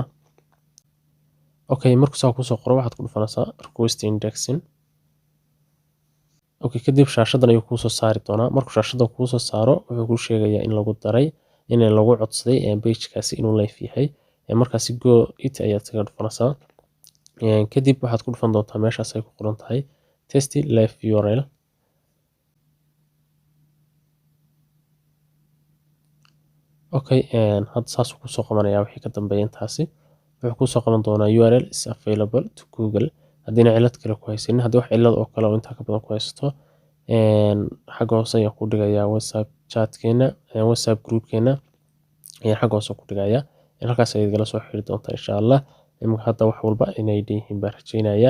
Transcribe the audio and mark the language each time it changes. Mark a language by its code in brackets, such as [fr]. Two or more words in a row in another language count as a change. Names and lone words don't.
[so] Okay, markuu saa kusoo qoro waxaad ku dhufanaysaa [en] request indexing. [so] Okay, kadib shaashadan ayuu kuu soo saari doonaa markuu shaashadan kuu soo saaro wuxuu kuu sheegayaa in lagu daray in lagu codsaday page-kaasi inuu live yahay markaasi [en] go it [so] ayaad kaga dhufanaysaa. Kadib waxaad ku dhufan doontaa meeshaas ay ku qoran tahay [en] test live URL. [so] Okay, hadda saas ku soo qabanaya wixii ka dambeeya intaasi. Wuxuu ku soo qaban doonaa URL [en] is available to Google. [so] Haddii cilad kale ku haysanin, haddii wax cilad oo kale oo intaa ka badan ku haysato, xagga hoose ayaan ku dhigayaa WhatsApp chatkeena, WhatsApp groupkeena ayaan xagga hoose ku dhigayaa. Halkaas ayaad igala soo xiriiri doontaa [ar] insha Allah. [so] Iminka hadda wax walba inay yihiin baan rajeynayaa.